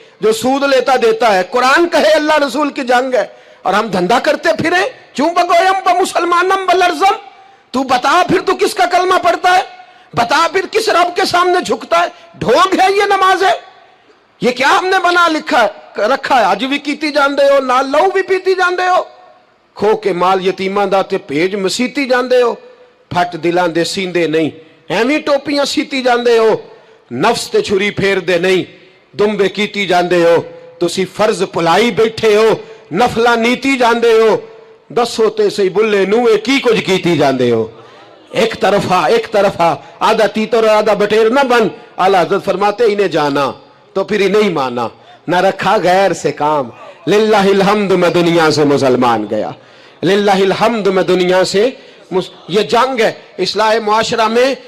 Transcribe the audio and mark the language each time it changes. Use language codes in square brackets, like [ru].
[ur] جو سود لیتا دیتا ہے. قرآن کہے اللہ رسول کی جنگ ہے اور ہم دھندا کرتے پھریں. [fa] چوں بگویم بمسلمانم بلرزم. [ur] تو بتا پھر تو کس کا کلمہ پڑھتا ہے, بتا پھر کس رب کے سامنے جھکتا ہے. ڈھونگ ہے یہ نماز ہے, یہ کیا ہم نے بنا رکھا ہے. [pa] اج بھی کیتی جاندے ہو, نال لہو بھی پیتی جاندے ہو, کھو کے مال یتیماں دا تے بھیج مسیتی جاندے ہو. پھٹ دلاں دے سیندے نہیں, ایویں ٹوپیاں سیتی جاندے ہو. نفس تے چھری پھیر دے نہیں, دمبے کیتی جاندے ہو. تسی فرض پلائی بیٹھے ہو, نفلاں نیتی جاندے ہو. دسو تے سی بلے نوے کی کچھ کیتی جاندے ہو. [ur] ایک طرفہ آدھا تیتر اور آدھا بٹیر نہ بن. اعلیٰ حضرت فرماتے انہیں جانا تو پھر انہیں مانا, نہ رکھا غیر سے کام. للہ الحمد میں دنیا سے مسلمان گیا, للہ الحمد میں دنیا سے یہ جنگ ہے اصلاح معاشرہ میں.